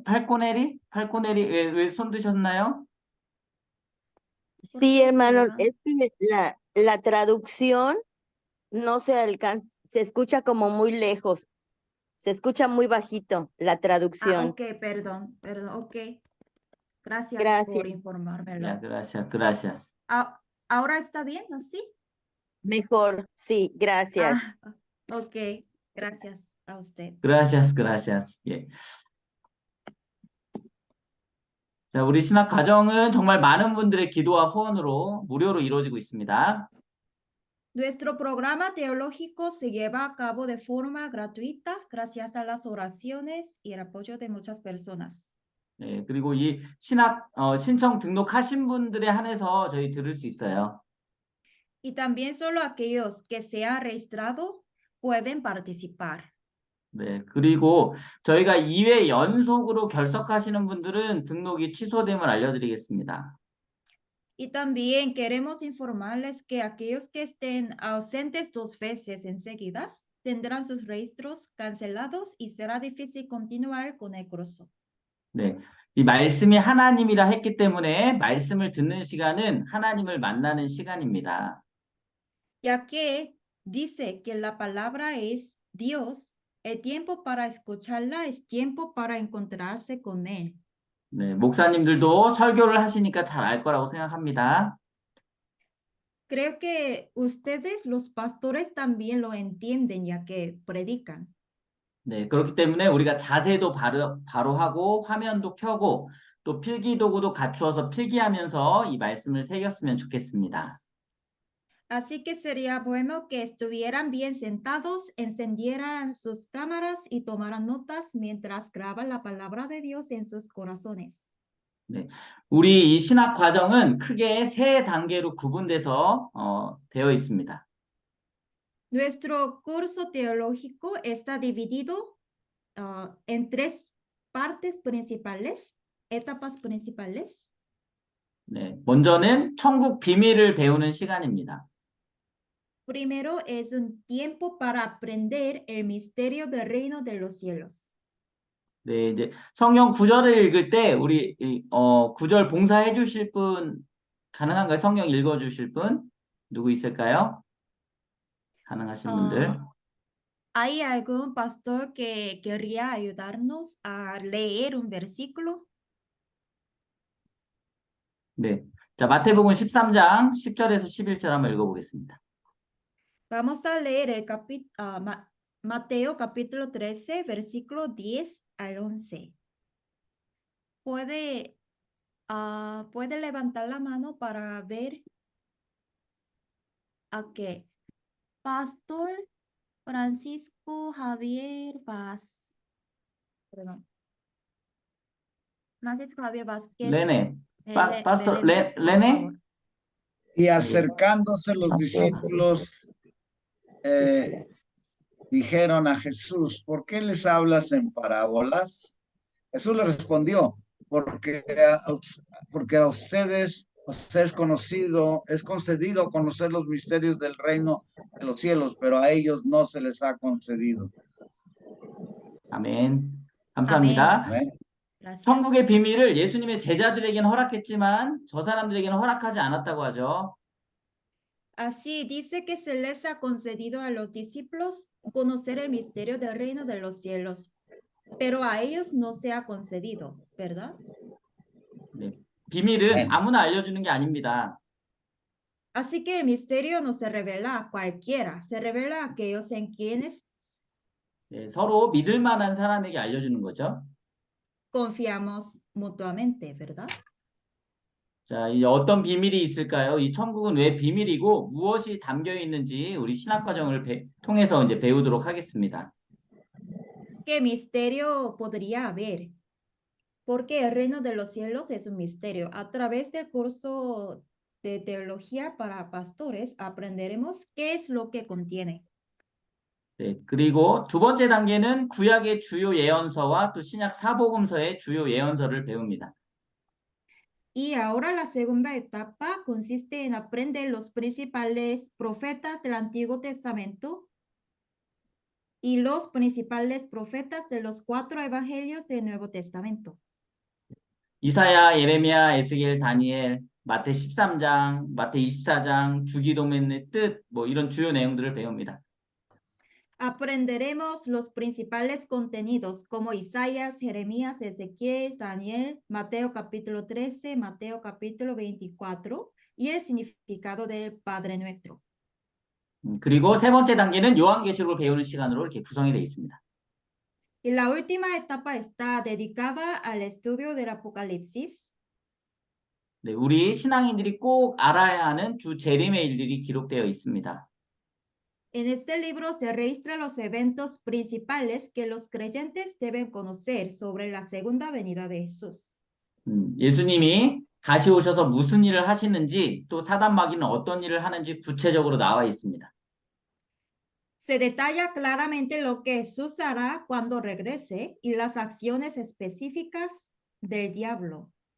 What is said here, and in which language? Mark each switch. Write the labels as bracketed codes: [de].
[ko] 팔코네리 왜 손 드셨나요? [es] ¿Por qué Sí, hermano, será? es que la traducción no se alcanza, se escucha como muy lejos, se escucha muy bajito la Ah, traducción. ok, perdón, ok. Gracias Gracias. por informármelo. Ya, gracias. ¿Ahora está bien, así? Mejor, sí, gracias. Ah, ok, gracias a usted. gracias. 예. [ko] 자, 우리 신학 과정은 정말 많은 분들의 기도와 후원으로 무료로 이루어지고 있습니다. [es] Nuestro programa teológico se lleva a cabo de forma gratuita gracias a las oraciones y el apoyo de muchas personas. [ko] 네, 그리고 이 신청 등록하신 분들에 한해서 저희 들을 수 있어요. [es] Y también solo aquellos que se han registrado pueden participar. [ko] 네, 그리고 저희가 2회 연속으로 결석하시는 분들은 등록이 취소됨을 알려드리겠습니다. [es] Y también queremos informarles que aquellos que estén ausentes 2 veces enseguidas tendrán sus registros cancelados y será difícil continuar con el curso. [ko] 네, 이 말씀이 하나님이라 했기 때문에 말씀을 듣는 시간은 하나님을 만나는 시간입니다. [es] Ya que dice que la palabra es Dios, el tiempo para escucharla es tiempo para encontrarse con Él. [ko] 네, 목사님들도 설교를 하시니까 잘 알 거라고 생각합니다. [es] Creo que ustedes, los pastores, también lo entienden ya que predican. [ko] 네, 그렇기 때문에 우리가 자세도 바로 하고 화면도 켜고 또 필기 도구도 갖추어서 필기하면서 이 말씀을 새겼으면 좋겠습니다. [es] Así que sería bueno que estuvieran bien sentados, encendieran sus cámaras y tomaran notas mientras graban la palabra de Dios en sus corazones. [ko] 네, 우리 이 신학 과정은 크게 세 단계로 구분돼서 되어 있습니다. [es] Nuestro curso teológico está dividido en 3 partes principales, etapas principales. [ko] 네, 먼저는 천국 비밀을 배우는 시간입니다. [es] Primero es un tiempo para aprender el misterio del reino de los cielos. [ko] 네, 이제 성경 구절을 읽을 때 우리 구절 봉사해 주실 분 가능한가요? 성경 읽어 주실 분 누구 있을까요? 가능하신 분들. [es] ¿Hay algún pastor que querría ayudarnos a leer un versículo? [ko] 네. 자, 마태복음 13장 10절에서 11절 한번 읽어보겠습니다. [es] Vamos a leer el Mateo capítulo 13, versículo 10 al 11. Puede levantar la mano para ver a qué. Pastor Francisco Javier Vaz. Perdón. Francisco Javier Vázquez 레네. 파스터 Meléndez, por 레네? favor. Y acercándose los discípulos, dijeron a Jesús, ¿por qué les hablas en parábolas? Jesús le respondió, porque a ustedes os es concedido conocer los misterios del reino de los cielos, pero a ellos no se les ha concedido. [ko] 아멘. 감사합니다. [es] Amén. Gracias. [ko] 천국의 비밀을 예수님의 제자들에게는 허락했지만 저 사람들에게는 허락하지 않았다고 하죠. [es] Así dice que se les ha concedido a los discípulos conocer el misterio del reino de los cielos, pero a ellos no se ha concedido, ¿verdad? [ko] 네. 비밀은 네. 아무나 알려주는 게 아닙니다. [es] Así que el misterio no se revela a cualquiera, se revela a aquellos en quienes [ko] 네, 서로 믿을 만한 사람에게 알려주는 거죠. [es] confiamos mutuamente, ¿verdad? [ko] 자, 이 어떤 비밀이 있을까요? 이 천국은 왜 비밀이고 무엇이 담겨 있는지 우리 신학 과정을 통해서 이제 배우도록 하겠습니다. [es] ¿Qué misterio podría haber? Porque el reino de los cielos es un misterio. A través del curso de teología para pastores aprenderemos qué es lo que contiene. [ko] 네, 그리고 두 번째 단계는 구약의 주요 예언서와 또 신약 사복음서의 주요 예언서를 배웁니다. [es] Y ahora la segunda etapa consiste en aprender los principales profetas del Antiguo Testamento y los principales profetas de los 4 evangelios del Nuevo Testamento. [ko] 이사야, 예레미야, 에스겔, 다니엘, 마태 13장, 마태 24장, 주기도문의 뜻, 뭐 이런 주요 내용들을 배웁니다. [es] Aprenderemos los principales contenidos como Isaías, Jeremías, Ezequiel, Daniel, Mateo capítulo 13, Mateo capítulo 24 y el significado del Padre Nuestro. [ko] 그리고 세 번째 단계는 요한계시록을 배우는 시간으로 이렇게 구성이 되어 있습니다. [es] Y la última etapa está dedicada al estudio del Apocalipsis. [ko] 네, 우리 신앙인들이 꼭 알아야 하는 주 재림의 일들이 기록되어 있습니다. [es] En este libro se registran los eventos principales que los creyentes deben conocer sobre la segunda venida de Jesús. [ko] 예수님이 다시 오셔서 무슨 일을 하시는지 또 사단 마귀는 어떤 일을 하는지 구체적으로 나와 있습니다. [es] Se detalla claramente lo que Jesús hará cuando regrese y las acciones específicas del diablo.